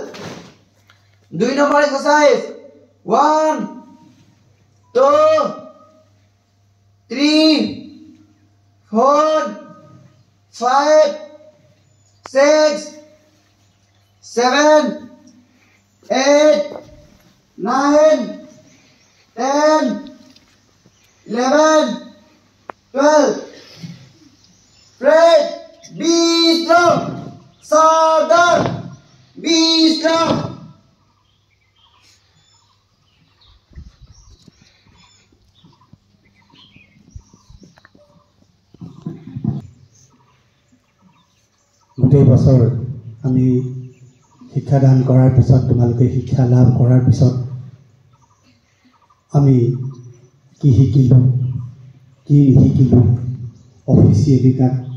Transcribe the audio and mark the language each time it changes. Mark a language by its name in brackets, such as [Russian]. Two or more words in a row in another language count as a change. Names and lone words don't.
[English] 2 number exercise. 1 2 3 4 5 6 7 8 9 10 11 12. Fred, be strong. Saudar, be strong. [Assamese] গোটেই বছৰ আমি শিক্ষাদান কৰাৰ পিছত তোমালোকে শিক্ষা লাভ কৰাৰ পিছত আমি কি শিকিলোঁ কি নিশিকিলোঁ অফিচিয়েলি তাক